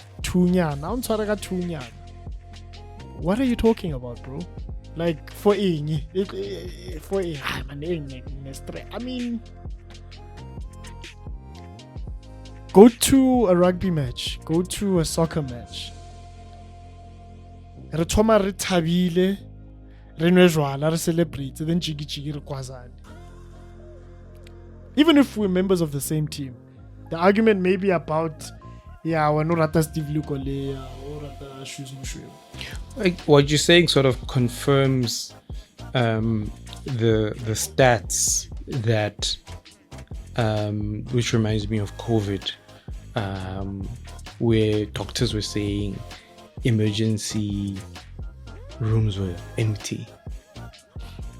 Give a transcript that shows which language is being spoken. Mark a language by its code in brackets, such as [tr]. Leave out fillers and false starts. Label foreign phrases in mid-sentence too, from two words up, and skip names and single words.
[en] What are you talking about, bro? Like I mean, go to a rugby match, go to a soccer match. [st] Re thoma re thabile, re nwe jwala, re celebrate, then jigi re kwazane. [en] Even if we're members of the same team, the argument may be about we're not rata Steve Lukole or rata Shoes Mushwe. Like what you're saying sort of confirms the stats that which reminds me of COVID, where doctors were saying emergency rooms were empty.